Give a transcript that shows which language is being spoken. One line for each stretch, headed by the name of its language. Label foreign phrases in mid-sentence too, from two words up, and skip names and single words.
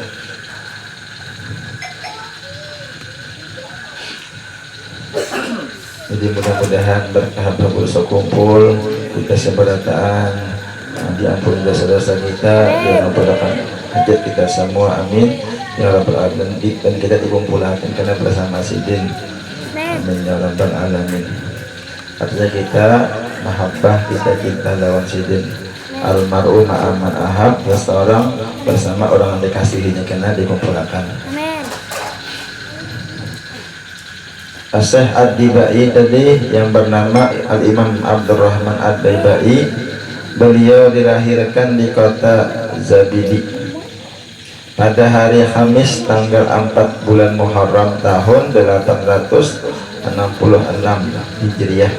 Indonesian: Jadi mudah-mudahan berkah Guru Sekumpul kita seberataan, diampuni dosa-dosa kita, diampuni hajat kita semua,
Arabic: amin ya rabbal alamin.
Indonesian: Dan kita dikumpulkan karena bersama Sidin,
Arabic: amin ya rabbal alamin.
Indonesian: Artinya kita mahabbah, kita cinta lawan Sidin.
Arabic: Almar'u ma'aman ahab,
Indonesian: seseorang bersama orang yang dikasihinya karena dikumpulkan. Syekh Ad-Dibai tadi yang bernama Al-Imam Abdurrahman Ad-Dibai, beliau dilahirkan di kota Zabidi pada hari Kamis tanggal 4 bulan Muharram tahun 866 Hijriah.